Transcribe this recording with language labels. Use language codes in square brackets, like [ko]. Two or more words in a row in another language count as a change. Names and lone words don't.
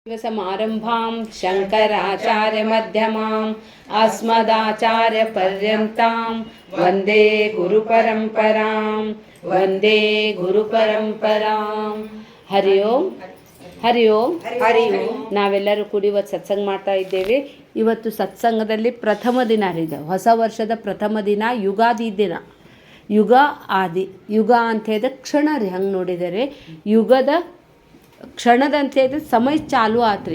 [sa] समारंभां शङ्कराचार्यमध्यमाम् अस्मदाचार्यपर्यन्तां वन्दे गुरुपरम्परां ಹರಿ ಓಂ ಹರಿ ಓಂ ಹರಿ ಓಂ. [kn] ನಾವೆಲ್ಲರೂ ಕೂಡಿ ಇವತ್ತು ಸತ್ಸಂಗ ಮಾಡ್ತಾ ಇದ್ದೇವೆ. ಇವತ್ತು ಸತ್ಸಂಗದಲ್ಲಿ ಪ್ರಥಮ ದಿನ ಇದೆ, ಹೊಸ ವರ್ಷದ ಪ್ರಥಮ ದಿನ, ಯುಗಾದಿ ದಿನ. ಯುಗ ಆದಿ, ಯುಗ ಅಂತ ಹೇಳಿದ್ರೆ ಕ್ಷಣ ರೀ. ಹಂಗೆ ನೋಡಿದರೆ ಯುಗದ ಕ್ಷಣದಂತ ಹೇಳಿದ್ರೆ ಸಮಯ ಚಾಲು ಆತ್ರಿ.